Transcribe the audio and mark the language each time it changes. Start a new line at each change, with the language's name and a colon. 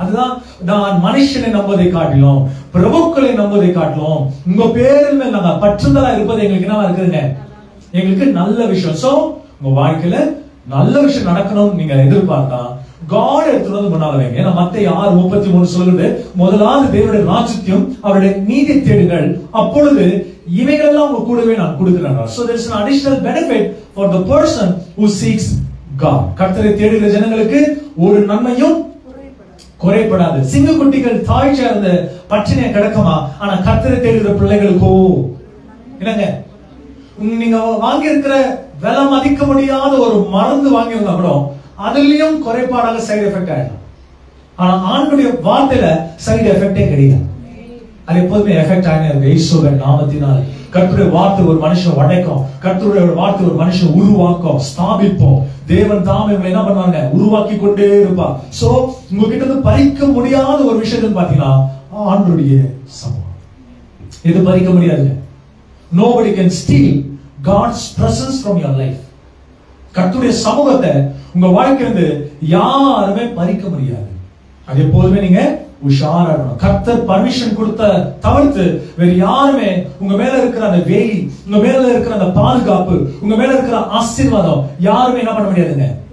Tamil: அதுதான் நான் மனுஷனை நம்புவதை காட்டிலும் பிரபுக்களை நம்புவதை காட்டிலும் உங்க பேரில் மேல் நாங்க பற்றுதலா இருப்பது எங்களுக்கு என்ன இருக்குதுங்க, எங்களுக்கு நல்ல விஷயம். சோ உங்க வாழ்க்கையில நல்ல விஷயம் நடக்கணும் நீங்க எதிர்பார்த்தா காட் எடுத்துட்டு வந்து முன்னால வைங்க. ஏன்னா மத்தேயு 6:33 சொல்லுது, முதலாவது தேவனுடைய ராஜ்யத்தையும் அவருடைய நீதி தேடுங்கள், அப்பொழுது இவைகள் எல்லாம் உங்க கூடவே நான் கொடுக்கிறேன்.
English: So there is an additional benefit for the person who seeks God.
Tamil: கர்த்தரை தேடுகிற ஜனங்களுக்கு ஒரு நன்மையும் குறைபடாது. சிங்கக்குட்டிகள் தாய் சேர்ந்த பட்டினியை கிடக்குமா, ஆனா கர்த்தரை தேடுகிற பிள்ளைகளுக்கோ என்னங்க, நீங்க வாங்கி இருக்கிற விலை மதிக்க முடியாத ஒரு மருந்து வாங்கி இருந்தா கூட அதுலயும் குறைபாடாக சைடு எஃபெக்ட் ஆயிடும். ஆனா ஆண்டுடைய வார்த்தையில சைடு எஃபெக்டே கிடையாது. அது எப்போதுமே எஃபெக்ட் ஆகினே இருக்கு. இயேசுவின் நாமத்தினால் கர்த்தருடைய வார்த்தை ஒரு மனுஷன் உடைக்கும், கர்த்தருடைய வார்த்தை ஒரு மனுஷன் உருவாக்கும், ஸ்தாபிப்போம். தேவன் தாமே இவங்களை என்ன பண்ணுவாங்க, உருவாக்கி கொண்டே இருப்பா. சோ உங்ககிட்ட இருந்து பறிக்க முடியாத ஒரு விஷயத்தை பாத்தீங்கன்னா ஆண்டவருடைய சமூகம். இது பறிக்க முடியாது.
English: Nobody can steal God's presence from your life.
Tamil: கர்த்தருடைய சமூகத்தை உங்க வாழ்க்கையிலிருந்து யாருமே பறிக்க முடியாது. அது எப்போதுமே நீங்க உஷாரா இருக்கணும். கர்த்தர் பர்மிஷன் கொடுத்த தவிர்த்து வேற யாருமே உங்க மேல இருக்கிற அந்த வேலி, உங்க மேல இருக்கிற அந்த பாதுகாப்பு, உங்க மேல இருக்கிற ஆசீர்வாதம் யாருமே என்ன பண்ண முடியாதுங்க.